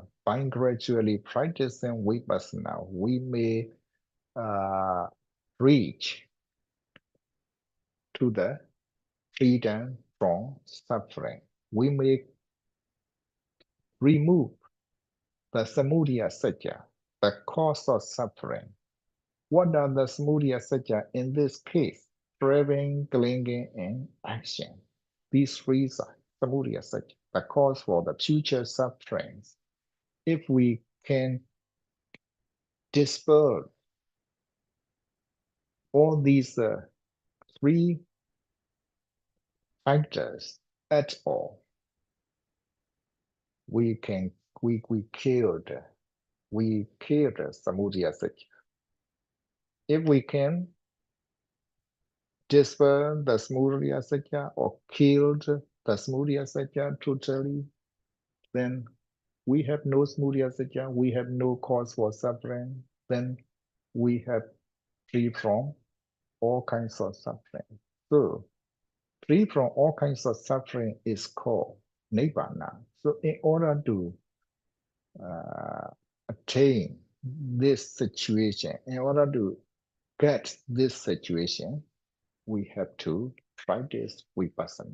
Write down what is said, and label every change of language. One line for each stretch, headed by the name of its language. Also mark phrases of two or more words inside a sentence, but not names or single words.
English: By gradually practicing vipassana, we may reach to the freedom from suffering. We may remove the
Sanskrit: samudaya satya,
English: the cause of suffering. What are the
Sanskrit: samudaya satya
English: in this case? Craving, clinging, and action. These three are
Sanskrit: samudaya satya,
English: the cause for the future sufferings. If we can dispel all these three factors at all, we killed
Sanskrit: samudaya satya.
English: If we can dispel the
Sanskrit: samudaya satya
English: or killed the
Sanskrit: samudaya satya
English: totally, then we have no
Sanskrit: samudaya satya,
English: we have no cause for suffering, then we have free from all kinds of suffering. So free from all kinds of suffering is called nibbana. So in order to attain this situation, in order to get this situation, we have to practice vipassana.